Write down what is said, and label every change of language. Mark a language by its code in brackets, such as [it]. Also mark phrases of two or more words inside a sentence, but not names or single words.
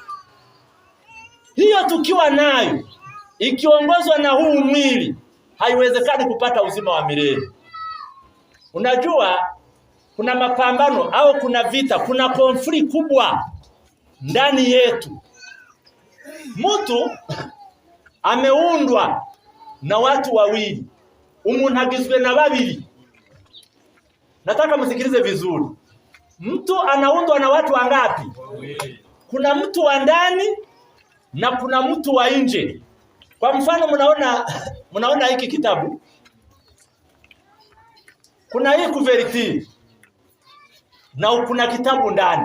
[sw] Hiyo tukiwa nayo, ikiongozwa na huu mwili, haiwezekani kupata uzima wa milele. Unajua kuna mapambano au kuna vita, kuna konflikt kubwa ndani yetu. Mtu ameundwa na watu wawili, [rw] umuntu agizwe na babiri. [sw] Nataka msikilize vizuri. Mtu anaundwa na watu wangapi? Kuna mtu wa ndani na kuna mtu wa nje. Kwa mfano mnaona hiki kitabu. Kuna hii kuveriti na kuna kitabu ndani.